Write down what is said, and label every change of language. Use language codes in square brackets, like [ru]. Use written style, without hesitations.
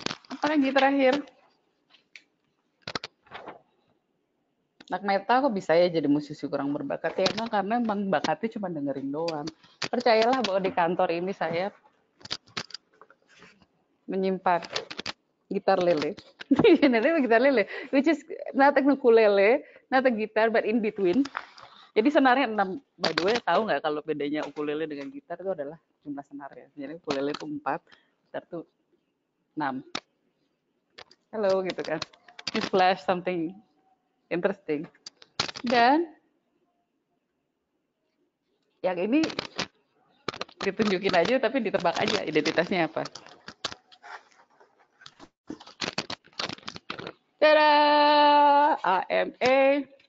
[id] Apalagi terakhir, anak metal kok bisa ya jadi musisi kurang berbakat ya? Karena emang bakatnya cuma dengerin doang. Percayalah bahwa di kantor ini saya menyimpan gitar lele. [en] Gitar lele, which is not a ukulele, not a guitar, but in between. [id] Jadi senarnya 6. By the way, tahu nggak kalau bedanya ukulele dengan gitar itu adalah jumlah senarnya. Jadi ukulele itu 4, gitar itu 6. Halo gitu kan. [en] You flash something interesting. [id] Dan yang ini ditunjukin aja tapi ditebak aja identitasnya apa. Tada! AMA.